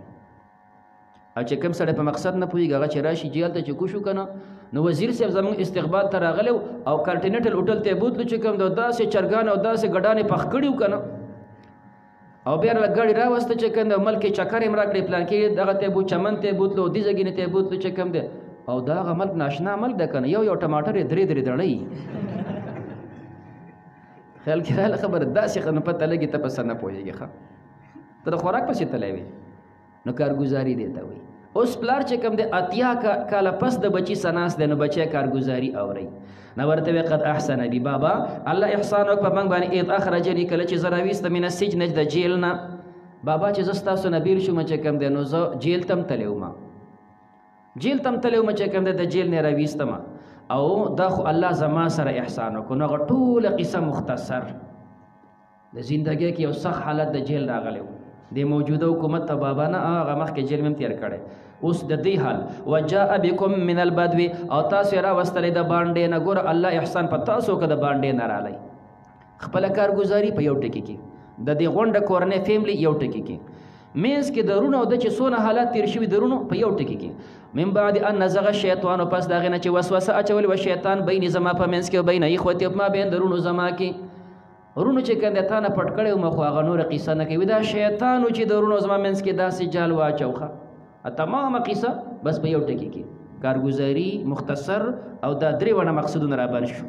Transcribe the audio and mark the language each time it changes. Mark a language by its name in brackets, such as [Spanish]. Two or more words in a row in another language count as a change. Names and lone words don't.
[Pashto] او چې کوم سړی په مقصد نه پوهېږي، هغه چې راشي جیل ته چې کوشو که نه، نو وزیر صاحب زموږ استقبال ته راغلی او کانټینټل هوټل ته یې بوتلو چې کوم دی، داسې چرګان او داسې ګډانې پخ کړي وو که نه، او بیا راله ګاډي راوسته چې کوم دی، ملک یې چکر یې م راکړې، پلانکې دغه ته یې چمن ته یې بوتلو، دې ځګینې ته یې بوتلو چې کوم دی، او دا هغه ملک ناشنا ملک ده که نه، یو ټماټر یې 3 دړۍ خیال کې راله خبره داسې ښه، نو پته لګي ته په څه نه پوهېږي. ښه ته د خوراک پسې تلی وې، نو کارګزاري دې ته وایي. اوس پلار چې کوم دی 80 کاله پس د بچي سناس دی، نو بچی کارګزاري اورئ، نو ورته وی [Arabic] قد احسن بي [Pashto] بابا الله احسان وکړ په موږ باندې، [Arabic] اذ اخرجني [Pashto] کله چې زه راویسته [Arabic] من السجن [Pashto] د جیل نه، بابا چې زه ستاسو نه بېل شوم چې کوم دی، نو زه جیل ته م تلی وم، جیل ته م تلی وم چې کوم دی، د جیل نه راویستم، او دا خو الله زما سره احسان وکړو. نو هغه ټوله قصه مختصر د زندګۍ کې یو سخت حالت د جیل راغلی و، د موجوده حکومت ته بابا نه هغه مخکې جیل مې هم تېر کړی، اوس د دې حال [Arabic] وجاء بكم من البدو، [Pashto] او تاسو یې راوستلی د باندې نه، ګوره الله احسان په تاسو که د باندې نه رالی. خپله کارګزاري په یو ټکي کې، د دې غونډه کورنۍ فیملی یو ټکي کې، منځ کې درونه او د چې څونه حالات تېر شوي درونو په یو ټکي کې، [Arabic] من بعد ان نزغ الشیطان، [Pashto] پس د هغې نه چې وسوسه اچولې وه شیطان بین زما په منځ کې او [Arabic] بین اخوتي [Pashto] په ما بین درونو زما کې، رونو چې کوم دی تا نه پټ کړی وم، خو هغه نوره قصه نه کوي، دا شیطان و چې د رونو زما منځ کې داسې جال واچوخه، تمامه قصه بس په یو ټکي کې، کارګزاري مختصر، او دا 3 وړه مقصدونه راباندې شو.